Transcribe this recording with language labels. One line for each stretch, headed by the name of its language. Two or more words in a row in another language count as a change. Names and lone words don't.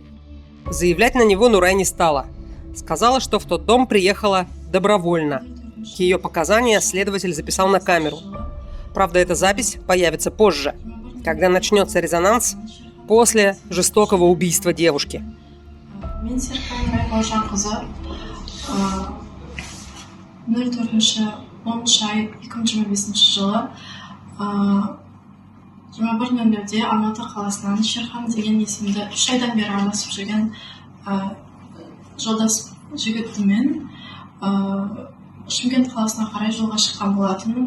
Russian: Заявлять на него Нурай не стала. Сказала, что в тот дом приехала добровольно. Ее показания следователь записал на камеру. Правда, эта запись появится позже, когда начнется резонанс после жестокого убийства девушки.
Kazakh: Мен Серхан Нурай бауыржан қызы 04-10 ай 2025 жылы 21:00-де Алматы қаласынан Шерхан деген есімді 3 айдан бері араласып жүрген жолдас жігітімен Шымкент қаласына қарай жолға шыққан болатын.